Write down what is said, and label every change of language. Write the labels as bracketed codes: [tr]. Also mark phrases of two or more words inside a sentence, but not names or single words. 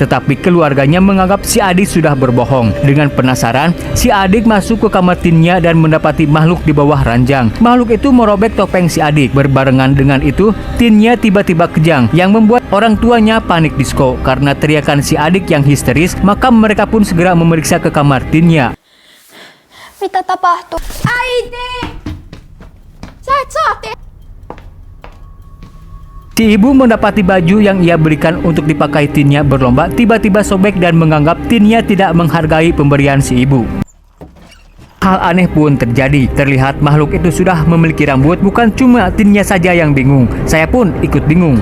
[id] Tetapi keluarganya menganggap si adik sudah berbohong. Dengan penasaran, si adik masuk ke kamar Tinya dan mendapati makhluk di bawah ranjang. Makhluk itu merobek topeng si adik. Berbarengan dengan itu, Tinya tiba-tiba kejang yang membuat orang tuanya panik disko karena teriakan si adik yang histeris. Maka mereka pun segera memeriksa ke kamar Tinya. [fi] Mitä tapahtuu? Äiti! Sä et saa [id] Si ibu mendapati baju yang ia berikan untuk dipakai Tinya berlomba tiba-tiba sobek dan menganggap Tinya tidak menghargai pemberian si ibu. Hal aneh pun terjadi. Terlihat makhluk itu sudah memiliki rambut. Bukan cuma Tinya saja yang bingung, saya pun ikut bingung.